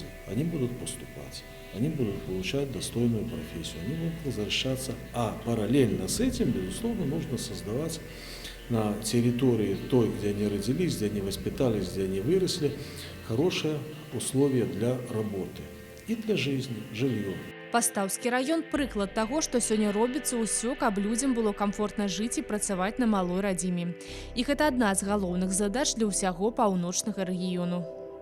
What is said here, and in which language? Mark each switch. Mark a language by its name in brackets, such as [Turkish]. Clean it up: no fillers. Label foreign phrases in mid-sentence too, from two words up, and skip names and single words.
[Russian] Они будут поступать, они будут получать достойную профессию, они будут возвращаться. А параллельно с этим, безусловно, нужно создавать на территории той, где они родились, где они воспитались, где они выросли, хорошие условия для работы и для жизни, жилье. [Belarusian] Пастаўскі раён – прыклад таго, што сёння робіцца ўсё, каб людзям было камфортна жыць і працаваць на малой радзіме. І гэта адна з галоўных задач для ўсяго паўночнага рэгіёну.